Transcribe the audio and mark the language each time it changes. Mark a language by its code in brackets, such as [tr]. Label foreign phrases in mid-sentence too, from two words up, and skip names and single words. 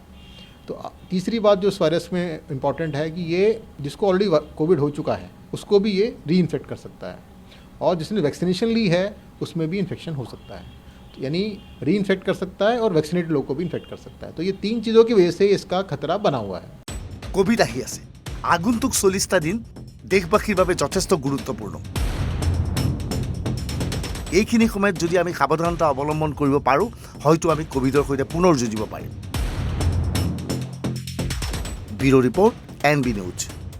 [hi] तो तीसरी बात जो इस वायरस में इम्पॉर्टेंट है कि ये जिसको ऑलरेडी कोविड हो चुका है उसको भी ये [en] re infect [hi] कर सकता है, और जिसने वैक्सीनेशन ली है उसमें भी इन्फेक्शन हो सकता है। तो यानी [en] re infect [hi] कर सकता है और वैक्सीनेटेड लोग को भी इन्फेक्ट कर सकता है। तो ये 3 चीज़ों की वजह से इसका खतरा बना हुआ है। [as] কোভিড আহি আছে। আগন্তুক 40টা দিন দেশবাসীৰ বাবে যথেষ্ট গুৰুত্বপূৰ্ণ। এইখিনি সময়ত যদি আমি সাৱধানতা অৱলম্বন কৰিব পাৰোঁ, হয়তো আমি কোভিডৰ সৈতে পুনৰ যুঁজিব পাৰিম। ব্যুৰো ৰিপৰ্ট, NB নিউজ।